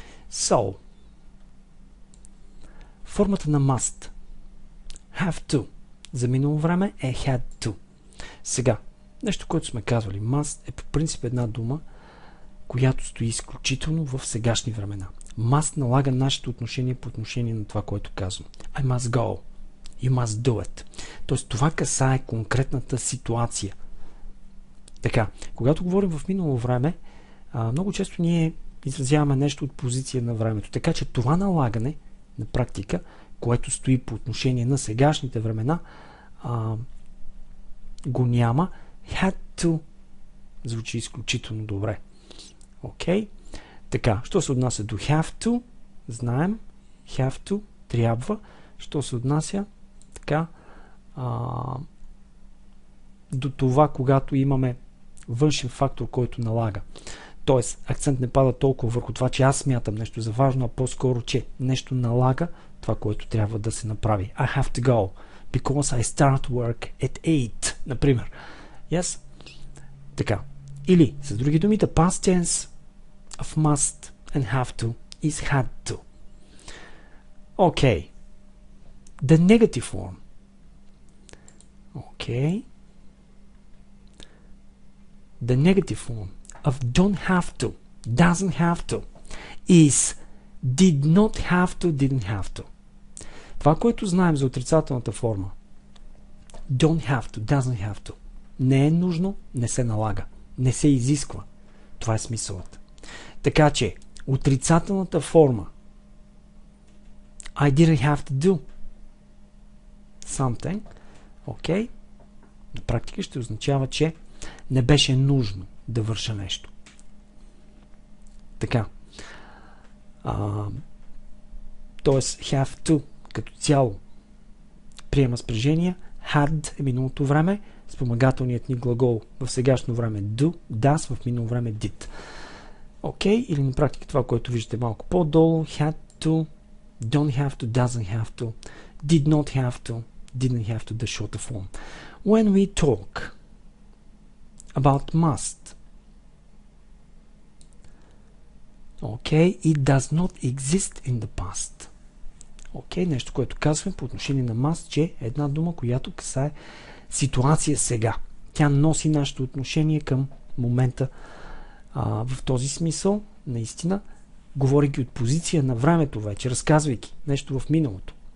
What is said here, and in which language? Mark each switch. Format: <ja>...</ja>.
<bg>So, формата на must.</bg> <en>Have to.</en> <bg>За минало време е had to. Сега, нещо, което сме казвали. Must е по принцип една дума, която стои изключително в сегашни времена. Must налага нашето отношение по отношение на това, което казвам.</bg> <en>I must go. You must do it.</en> <bg>Тоест, това касае конкретната ситуация. Така, когато говорим в минало време, много често ние изразяваме нещо от позиция на времето. Така че това налагане на практика, което стои по отношение на сегашните времена, го няма. Had to звучи изключително добре. Окей? Така, що се отнася до have to, знаем, have to, трябва. Що се отнася така до това, когато имаме външен фактор, който налага. Тоест, акцент не пада толкова върху това, че аз смятам нещо за важно, а по-скоро, че нещо налага това, което трябва да се направи.</bg> <en>I have to go, because I start work at 8,</en> <bg>например. Yes? Така. Или, с други думи,</bg> <en>the past tense of must and have to is had to. Okay. The negative form. Okay. The negative form of don't have to, doesn't have to, is did not have to, didn't have to.</en> <bg>Това, което знаем за отрицателната форма,</bg> <en>don't have to, doesn't have to,</en> <bg>не е нужно, не се налага, не се изисква. Това е смисълът. Така че, отрицателната форма</bg> <en>I didn't have to do something,</en> <bg>okay, на практика ще означава, че не беше нужно да върша нещо. Така. Тоест, have to като цяло приема спряжения. Had е миналото време, спомагателният ни глагол в сегашно време do, does, в минало време did. Окей, или на практика това, което виждате малко по-долу, had to, don't have to, doesn't have to, did not have to, didn't have to,</bg> <en>the shorter form. When we talk about must, okay, it does not exist in the past.</en> <bg>Okay, нещо, което казваме по отношение на must, че е една дума, която касае ситуация сега. Тя носи нашето отношение към момента в този смисъл, наистина, говорейки от позиция на времето вече, разказвайки нещо в миналото.</bg>